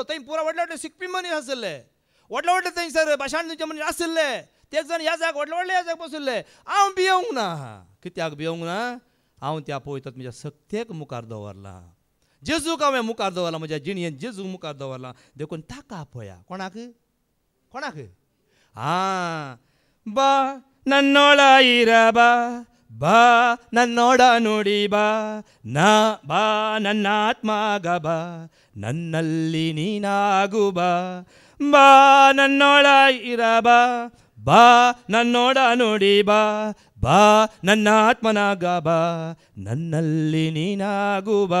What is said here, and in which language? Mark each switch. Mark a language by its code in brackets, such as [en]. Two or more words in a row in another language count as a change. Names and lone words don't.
[kok] थंय पुरा व्हडले व्हडले शिकपी मनीस आसले, व्हडले व्हडले थंयसर भाशण दिवचे मनीस आसले. ते जण ह्या जाग व्हडले व्हडले ह्या जाग बसले. हांव भियोंक ना. कित्याक भियोंक ना? हांव त्या पवित्र आत्म्याच्या सत्तेक मुखार दवरला. जेजूक हांवें मुखार दवरला. म्हज्या जिणयेंत जेजूक मुखार दवरला. देखून ताका पळया. कोणाक [kn] ಬಾ ನನ್ನೊಳ ಇರಬಾ, ಬಾ ನನ್ನೊಡ ನುಡಿ ಬಾ, ನಾ ಬಾ ನನ್ನ ಆತ್ಮಗ ಬಾ, ನನ್ನಲ್ಲಿ ನೀನಾಗು ಬಾ. ಬಾ ನನ್ನೊಳ ಇರಬಾ, ಬಾ ನನ್ನೊಡ ನುಡಿ ಬಾ, ಬಾ ನನ್ನ ಆತ್ಮನಾಗ ಬಾ, ನನ್ನಲ್ಲಿ ನೀನಾಗು ಬಾ.